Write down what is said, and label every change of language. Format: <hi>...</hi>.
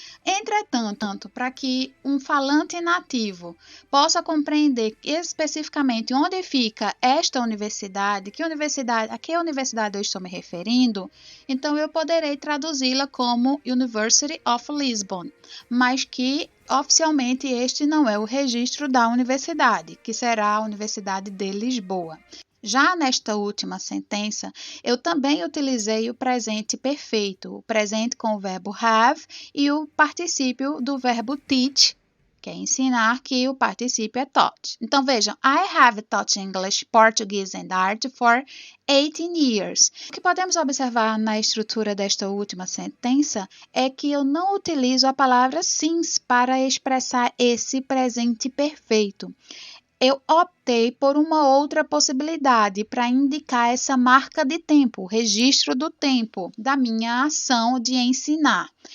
<pt>Entretanto, para que um falante nativo possa compreender especificamente onde fica esta universidade, a que universidade eu estou me referindo, então eu poderei traduzi-la como University of Lisbon, mas que oficialmente este não é o registro da universidade, que será a Universidade de Lisboa. Já nesta última sentença, eu também utilizei o presente perfeito, o presente com o verbo have e o particípio do verbo teach, que é ensinar, que o particípio é taught. Então, vejam,</pt> <en>I have taught English, Portuguese and Art for 18 years.</en> <pt>O que podemos observar na estrutura desta última sentença é que eu não utilizo a palavra since para expressar esse presente perfeito. Eu optei por uma outra possibilidade para indicar essa marca de tempo, o registro do tempo da minha ação de ensinar.</pt>